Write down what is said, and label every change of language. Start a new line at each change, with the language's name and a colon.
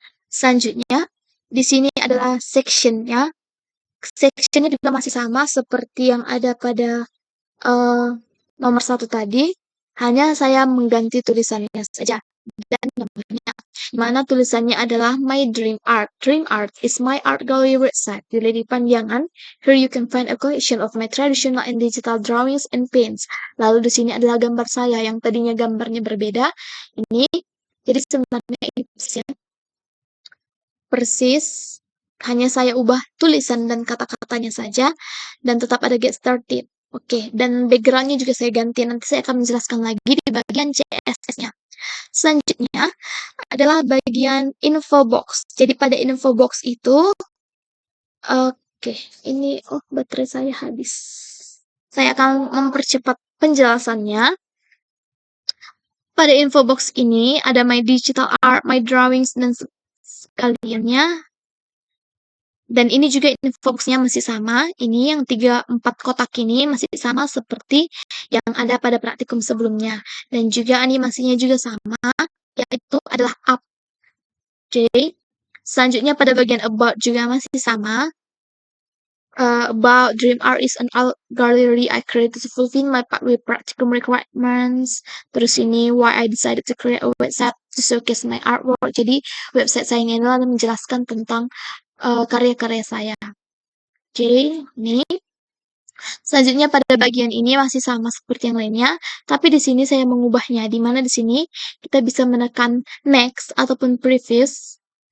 Indonesian: Selanjutnya, di sini adalah section-nya. Section-nya juga masih sama seperti yang ada pada nomor 1 tadi. Hanya saya mengganti tulisannya saja dan namanya. Mana tulisannya adalah My Dream Art.
English: Dream Art is my art gallery website. Di lini panjangan, here you can find a collection of my traditional and digital drawings and paints.
Indonesian: Lalu di sini adalah gambar saya yang tadinya gambarnya berbeda. Ini, jadi sebenarnya ini persis, hanya saya ubah tulisan dan kata-katanya saja, dan tetap ada get started. Oke, dan backgroundnya juga saya ganti. Nanti saya akan menjelaskan lagi di bagian CSS-nya. Selanjutnya adalah bagian info box. Jadi pada info box itu, oke, ini, baterai saya habis. Saya akan mempercepat penjelasannya. Pada info box ini ada my digital art, my drawings, dan sekaliannya. Dan ini juga infobox-nya masih sama. Ini yang 3-4 kotak ini masih sama seperti yang ada pada praktikum sebelumnya. Dan juga animasinya juga sama, yaitu adalah up. Oke. Selanjutnya pada bagian about juga masih sama.
English: About Dream Art is an art gallery I created to fulfill my practicum requirements.
Indonesian: Terus ini
English: why I decided to create a website to showcase my artwork.
Indonesian: Jadi website saya ini adalah menjelaskan tentang karya-karya saya. Oke, ini. Selanjutnya pada bagian ini masih sama seperti yang lainnya, tapi di sini saya mengubahnya, di mana di sini kita bisa menekan next ataupun previous.